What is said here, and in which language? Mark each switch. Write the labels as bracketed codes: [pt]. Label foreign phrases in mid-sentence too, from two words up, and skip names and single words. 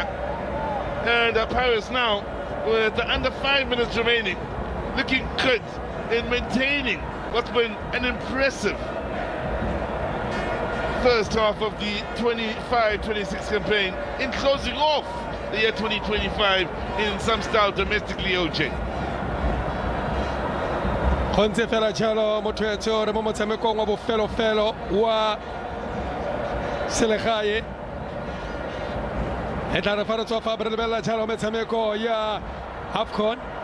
[en] And Pirates now, with under 5 minutes remaining, looking good in maintaining what's been an impressive first half of the 25-26 campaign in closing off the year 2025 in some style domestically, OJ. [tn] Konse fela jalo motho re mo motshamekong wa bofelo wa selegae e tla re fa re tswa fa re lebella jalo metshameko ya AFCON